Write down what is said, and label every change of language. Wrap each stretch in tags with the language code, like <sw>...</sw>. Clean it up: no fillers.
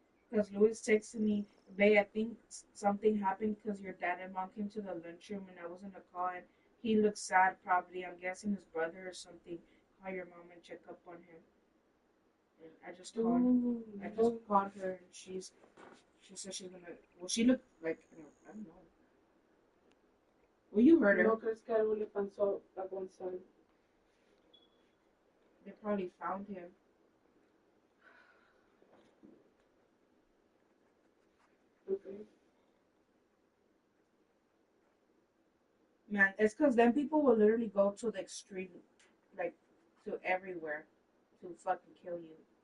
<en>Because Louis texted me, Babe, I think something happened because your dad and mom came to the lunchroom and I was in the car and he looked sad, probably. I'm guessing his brother or something. call your mom and check up on him. And I just Ooh, called her, and she said she's gonna. Well, she looked like, I don't know. Well, you heard her.</en> <es>¿No crees que algo le pasó a Gonzalo?</es> <en>They probably found him. Okay. Man, it's because then people will literally go to the extreme, like, to everywhere to fucking kill you.</en>